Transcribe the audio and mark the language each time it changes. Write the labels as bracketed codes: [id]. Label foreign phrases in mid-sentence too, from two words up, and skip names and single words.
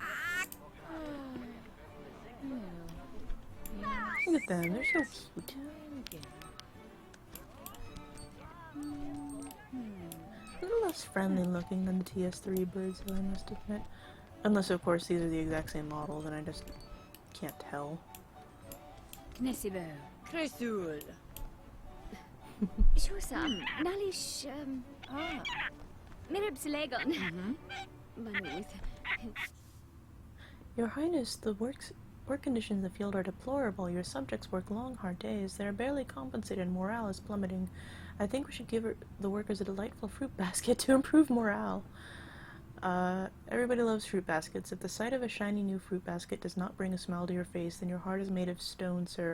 [en] Look at them, they're so cute. A little less friendly looking than the TS3 birds, though, I must admit. Unless, of course, these are the exact same models and I just can't tell. Knessibo. Cresul. Shusam. Nalish. Mirib Selegon. Manuth. Your Highness, the work conditions in the field are deplorable. Your subjects work long, hard days. They are barely compensated and morale is plummeting. I think we should give the workers a delightful fruit basket to improve morale. Everybody loves fruit baskets. If the sight of a shiny new fruit basket does not bring a smile to your face, then your heart is made of stone, sir.